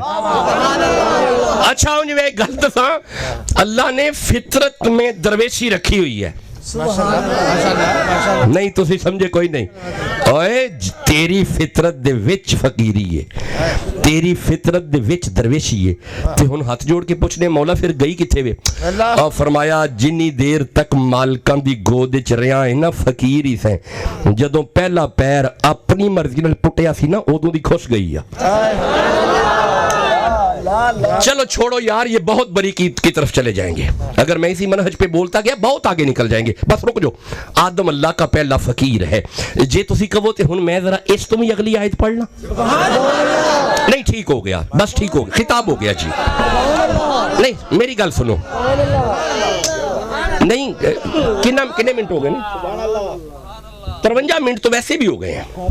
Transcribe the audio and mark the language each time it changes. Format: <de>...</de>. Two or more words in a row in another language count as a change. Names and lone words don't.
<pa>اچھا ہوں میں ایک گل دساں,</pa> <ur>اللہ نے فطرت میں درویشی رکھی ہوئی ہے.</ur> <pa>نہیں تسی سمجھے کوئی نہیں. اوے تیری فطرت دے وچ فقیری ہے, تیری فطرت دے وچ درویشی ہے. تے ہن ہاتھ جوڑ کے پوچھنے مولا پھر گئی کتھے وے؟ اور فرمایا جنی دیر تک مالکاں دی گود وچ رہیا ہے نا فقیر ہی سے, جدوں پہلا پیر اپنی مرضی نال پٹیا سی نا اودوں دی خوش گئی ہے.</pa> <ur>چلو چھوڑو یار, یہ بہت بری کی طرف چلے جائیں گے. اگر میں اسی منہج پہ بولتا گیا بہت آگے نکل جائیں گے. بس رک جو, آدم اللہ کا پہلا فقیر ہے.</ur> <pa>جے تسی کہو تے ہن میں ذرا اس تو بھی اگلی آیت پڑھنا. نہیں ٹھیک ہو گیا, بس ٹھیک ہو گیا, خطاب ہو گیا جی. نہیں میری گل سنو, نہیں کنے منٹ ہو گئے نا, 53 منٹ تو ویسے بھی ہو گئے ہیں.</pa>